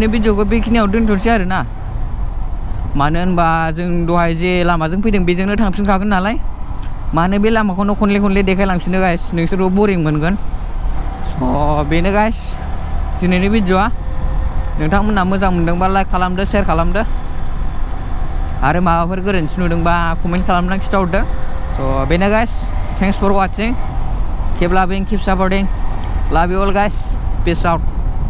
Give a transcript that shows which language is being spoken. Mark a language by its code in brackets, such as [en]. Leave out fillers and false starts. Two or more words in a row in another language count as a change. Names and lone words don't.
[brx] भिडिअखौ बेखिनियाव दोनथ'नोसै आरो ना मानो होनबा जों दहाय जे लामाजों फैदों बेजोंनो थांफिनखागोन नालाय मानो बे लामाखौनो खनले खनले देखायलांफिनो गाइस नोंसोरबो बरिं मोनगोन स' बेनो गाइस दिनैनि भिडिअआ नोंथांमोनहा मोजां मोनदोंबा लाइक खालामदो शेयार खालामदो आरो माबाफोर गोरोन्थि नुदोंबा कमेन्ट खालामनानै खिथाहरदो स' बेनो गाइस [en] thanks for watching keep loving keep supporting love you all guys peace out